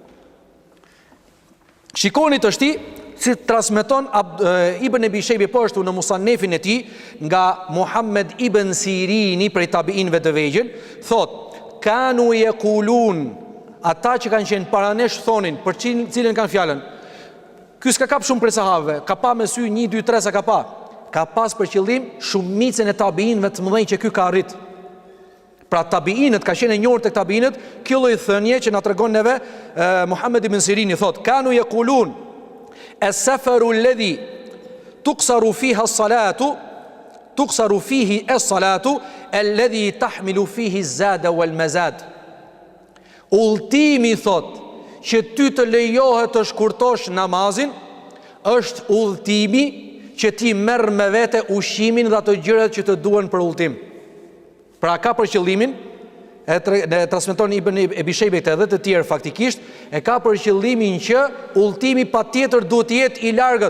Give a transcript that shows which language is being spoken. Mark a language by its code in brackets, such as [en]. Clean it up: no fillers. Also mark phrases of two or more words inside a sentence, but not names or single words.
[sq] Shikoni të shti, si transmeton Ibn Abi Shejbe po ashtu në Musannefin e tij nga Muhammed ibn Sirini prej tabiinëve të vegjël, thot: [ar] كانوا يقولون, [sq] ata që kanë qenë para nesh thonin, për cilën kanë fjalën. Ky s'ka kap shumë prej sahabëve, ka pa me sy 1, 2, 3 sa ka pa. Ka pas për qëllim shumicën e tabiinëve të mëdhenj që ky ka arrit. Pra tabiinët, ka qenë e njohur tek tabiinët kjo lloj thënie që na tregon neve Muhammed ibn Sirini, thot: [ar] كانوا يقولون السفر الذي تقصر فيه الصلاة الذي تحمل فيه الزاد والمزاد. [sq] Udhëtimi, thot, që ty të lejohet të shkurtosh namazin është udhëtimi që ti merr me vete ushqimin dhe ato gjërat që të duhen për udhtim. Pra ka për qëllimin, e transmeton Ibn Abi Shejbe edhe të tjerë faktikisht, e ka për qëllimin që udhëtimi patjetër duhet të jetë i largët.